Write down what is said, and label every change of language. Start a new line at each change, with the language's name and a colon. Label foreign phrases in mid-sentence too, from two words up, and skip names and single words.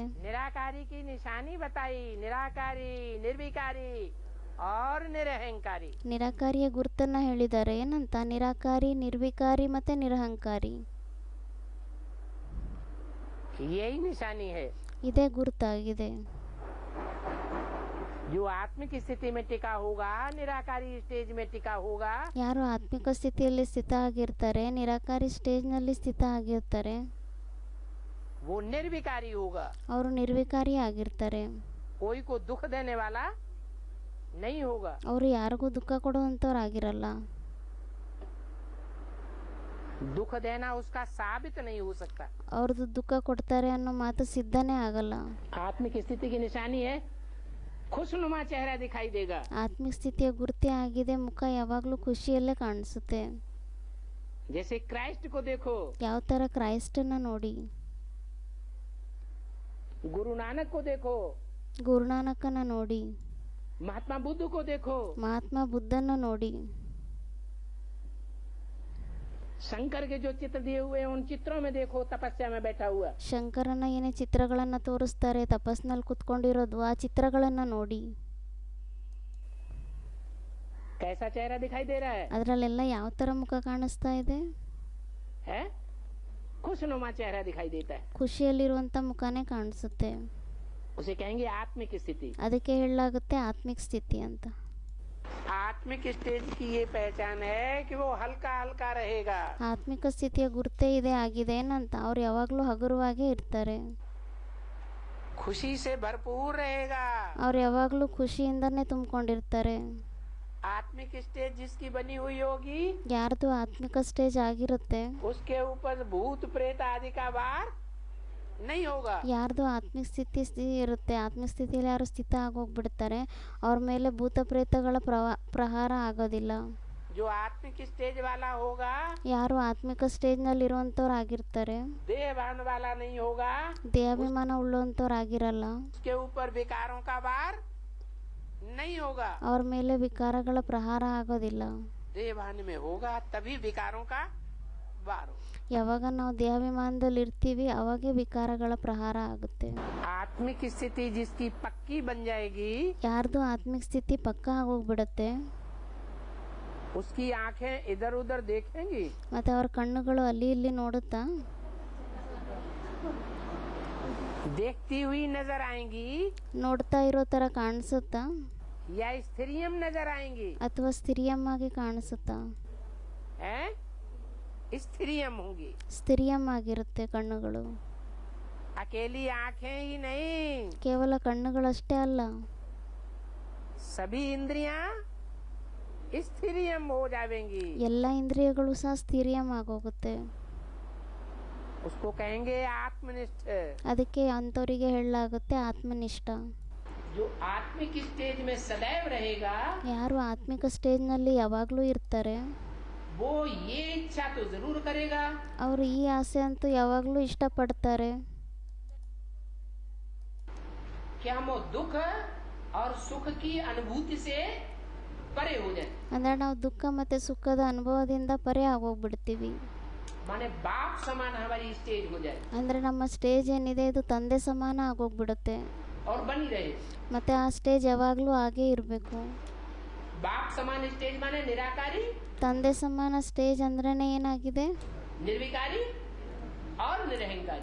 Hindi: निराकारी की निशानी बताई, निराकारी, निर्विकारी और निरहंकारी।
Kannada: ನಿರಾಕಾರಿಯ ಗುರುತನ್ನ ಹೇಳಿದ್ದಾರೆ. ಏನಂತ? ನಿರಾಕಾರಿ, ನಿರ್ವಿಕಾರಿ ಮತ್ತೆ ನಿರಹಂಕಾರಿ.
Hindi: यही निशानी है।
Kannada: ಇದೇ ಗುರುತಾಗಿದೆ.
Hindi: जो आत्मिक स्थिति में टिका होगा, निराकारी स्टेज में टिका होगा,
Kannada: ಯಾರು ಆತ್ಮಿಕ ಸ್ಥಿತಿಯಲ್ಲಿ ಸ್ಥಿತ ಆಗಿರ್ತಾರೆ, ನಿರಾಕಾರಿ ಸ್ಟೇಜ್ನಲ್ಲಿ ಸ್ಥಿತ ಆಗಿರ್ತಾರೆ,
Hindi: वो निर्विकारी होगा।
Kannada: ಅವರು ನಿರ್ವಿಕಾರಿ ಆಗಿರ್ತಾರೆ.
Hindi: कोई को दुख देने वाला नहीं होगा।
Kannada: ಅವರು ಯಾರಿಗೂ ದುಃಖ ಕೊಡುವಂಥವ್ರಾಗಿರಲ್ಲ.
Hindi: दुख देना उसका साबित नहीं हो सकता।
Kannada: ಅವ್ರದ್ದು ದುಃಖ ಕೊಡ್ತಾರೆ ಅನ್ನೋ ಮಾತು ಸಿದ್ಧನೇ ಆಗಲ್ಲ.
Hindi: आत्मिक स्थिति की निशानी है, खुशनुमा चेहरा दिखाई देगा।
Kannada: ಆತ್ಮಿಕ ಸ್ಥಿತಿಯ ಗುರುತೇ ಆಗಿದೆ, ಮುಖ ಯಾವಾಗಲೂ ಖುಷಿಯಲ್ಲೇ ಕಾಣಿಸುತ್ತೆ.
Hindi: जैसे क्राइस्ट को देखो,
Kannada: ಯಾವ ಥರ ಕ್ರೈಸ್ಟನ್ನ ನೋಡಿ,
Hindi: गुरु नानक को देखो,
Kannada: ಗುರುನಾನಕನ ನೋಡಿ,
Hindi: महात्मा बुद्ध को देखो,
Kannada: ಮಹಾತ್ಮ ಬುದ್ಧನ ನೋಡಿ,
Hindi: शंकर के जो चित्र दिए हुए हैं उन चित्रों में देखो, तपस्या में बैठा हुआ।
Kannada: ಶಂಕರನ ಏನೇ ಚಿತ್ರಗಳನ್ನು ತೋರಿಸ್ತಾರೆ ತಪಸ್ನಲ್ಲಿ ಕುತ್ಕೊಂಡಿರೋದು, ಆ ಚಿತ್ರಗಳನ್ನು ನೋಡಿ.
Hindi: कैसा चेहरा दिखाई दे रहा है?
Kannada: ಅದರಲ್ಲೆಲ್ಲ ಯಾವ ಥರ ಮುಖ ಕಾಣಿಸ್ತಾ ಇದೆ?
Hindi: है खुशनुमा चेहरा दिखाई देता है।
Kannada: ಖುಷಿಯಲ್ಲಿರುವಂಥ ಮುಖನೇ ಕಾಣಿಸುತ್ತೆ.
Hindi: उसे कहेंगे आत्मिक स्थिति।
Kannada: ಅದಕ್ಕೆ ಹೇಳಲಾಗುತ್ತೆ ಆತ್ಮಿಕ ಸ್ಥಿತಿ ಅಂತ.
Hindi: आत्मिक स्टेज की ये पहचान है कि वो हल्का हल्का रहेगा।
Kannada: ಆತ್ಮಿಕ ಸ್ಥಿತಿಯ ಗುರುತೇ ಇದೆ ಆಗಿದೆ ಏನಂತ, ಅವ್ರು ಯಾವಾಗಲೂ ಹಗುರವಾಗೇ ಇರ್ತಾರೆ.
Hindi: खुशी से भरपूर रहेगा।
Kannada: ಅವ್ರು ಯಾವಾಗಲೂ ಖುಷಿಯಿಂದನೇ ತುಂಬಿಕೊಂಡಿರ್ತಾರೆ.
Hindi: आत्मिक स्टेज जिसकी बनी हुई होगी,
Kannada: ಯಾರ್ದು ಆತ್ಮಿಕ ಸ್ಟೇಜ್ ಆಗಿರುತ್ತೆ,
Hindi: उसके ऊपर भूत प्रेत आदि का वार नहीं होगा।
Kannada: ಯಾರ್ದು ಆತ್ಮಿಕ ಸ್ಥಿತಿ ಇರುತ್ತೆ, ಆತ್ಮಿಕ ಸ್ಥಿತಿಯಲ್ಲಿ ಯಾರು ಸ್ಥಿತ ಆಗೋಗ್ಬಿಡ್ತಾರೆ, ಅವ್ರ ಮೇಲೆ ಭೂತ ಪ್ರೇತಗಳ ಪ್ರಹಾರ ಆಗೋದಿಲ್ಲ.
Hindi: जो आत्मिक स्टेज वाला होगा,
Kannada: ಯಾರು ಆತ್ಮಿಕ ಸ್ಟೇಜ್ನಲ್ಲಿ ಇರುವಂಥವ್ರು ಆಗಿರ್ತಾರೆ,
Hindi: देहभान वाला नहीं होगा,
Kannada: ದೇಹಾಭಿಮಾನ ಉಳ್ಳೋಂಥವ್ರು ಆಗಿರಲ್ಲ,
Hindi: उसके ऊपर विकारों का वार नहीं होगा।
Kannada: ಅವ್ರ ಮೇಲೆ ವಿಕಾರಗಳ ಪ್ರಹಾರ ಆಗೋದಿಲ್ಲ.
Hindi: देहभान में होगा तभी विकारों का वार होगा।
Kannada: ಯಾವಾಗ ನಾವು ದೇಹಾಭಿಮಾನದಲ್ಲಿ ಇರ್ತೀವಿ ಅವಾಗೇ ವಿಕಾರಗಳ ಪ್ರಹಾರ ಆಗುತ್ತೆ.
Hindi: आत्मिक स्थिति जिसकी पक्की बन जाएगी,
Kannada: ಯಾರ್ದು ಆತ್ಮಿಕ ಸ್ಥಿತಿ ಪಕ್ಕಾ ಆಗೋಗ್ಬಿಡತ್ತೆ,
Hindi: उसकी आंखें इधर उधर देखेंगी,
Kannada: ಮತ್ತೆ ಅವ್ರ ಕಣ್ಣುಗಳು ಅಲ್ಲಿ ಇಲ್ಲಿ ನೋಡುತ್ತಾ,
Hindi: देखती हुई नजर आएंगी,
Kannada: ನೋಡ್ತಾ ಇರೋ ಥರ ಕಾಣಿಸುತ್ತಾ,
Hindi: या स्त्रियम नजर आएंगी,
Kannada: ಅಥವಾ ಸ್ಥಿರಿಯಮ್ಮಾಗಿ ಕಾಣಿಸುತ್ತಾ?
Hindi: हैं? स्त्रियम होंगी।
Kannada: ಸ್ಥಿರಿಯಮ್ಮಾಗಿರುತ್ತೆ ಕಣ್ಣುಗಳು.
Hindi: अकेली आंखें ही नहीं,
Kannada: ಕೇವಲ ಕಣ್ಣುಗಳಷ್ಟೇ ಅಲ್ಲ,
Hindi: सभी इंद्रियां स्त्रियम हो जाएंगी।
Kannada: ಎಲ್ಲ ಇಂದ್ರಿಯಗಳು ಸಹ ಸ್ಥಿರಿಯಮ್ ಆಗೋಗುತ್ತೆ.
Hindi: उसको कहेंगे आत्मनिष्ठ।
Kannada: ಅದಕ್ಕೆ ಅಂಥವರಿಗೆ ಹೇಳಲಾಗುತ್ತೆ ಆತ್ಮನಿಷ್ಠ.
Hindi: जो आत्मिक स्टेज में सदैव रहेगा,
Kannada: ಯಾರು ಆತ್ಮಿಕ ಸ್ಟೇಜ್ನಲ್ಲಿ ಯಾವಾಗಲೂ ಇರ್ತಾರೆ,
Hindi: वो ये इच्छा तो जरूर करेगा
Kannada: ಅವರು ಈ ಆಸೆ ಅಂತೂ ಯಾವಾಗಲೂ ಇಷ್ಟಪಡ್ತಾರೆ,
Hindi: कि हम दुख और सुख की अनुभूति से परे हो जाए।
Kannada: ಅಂದರೆ ನಾವು ದುಃಖ ಮತ್ತು ಸುಖದ ಅನುಭವದಿಂದ ಪರೆ ಆಗೋಗ್ಬಿಡ್ತೀವಿ.
Hindi: माने बाप समान हमारी स्टेज हो जाए
Kannada: ಅಂದರೆ ನಮ್ಮ ಸ್ಟೇಜ್ ಏನಿದೆ ಇದು ತಂದೆ ಸಮಾನ ಆಗೋಗ್ಬಿಡುತ್ತೆ,
Hindi: और बनी रहे।
Kannada: ಮತ್ತು ಆ ಸ್ಟೇಜ್ ಯಾವಾಗಲೂ ಹಾಗೇ ಇರಬೇಕು.
Hindi: बाप समान स्टेज माने निराकारी,
Kannada: ತಂದೆ ಸಮಾನ ಸ್ಟೇಜ್ ಅಂದ್ರೇ ಏನಾಗಿದೆ?
Hindi: निर्विकारी और निरहंकारी।